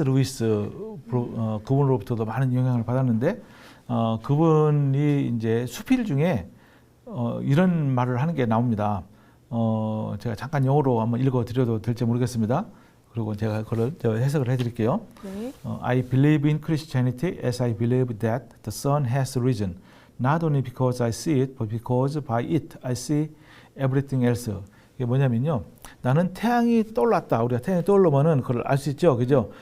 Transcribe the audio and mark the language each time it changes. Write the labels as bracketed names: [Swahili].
[Korean] 루이스 그분으로부터도 많은 영향을 받았는데 그분이 이제 수필 중에 이런 말을 하는 게 나옵니다. 제가 잠깐 영어로 한번 읽어드려도 될지 모르겠습니다. 그리고 제가 그걸 해석을 해드릴게요. 네. [English] I believe in Christianity as I believe that the sun has risen, not only because I see it, but because by it I see everything else. [Korean] 이게 뭐냐면요, 나는 태양이 떠올랐다. 우리가 태양이 떠오르면은 그걸 알 수 있죠, 그죠?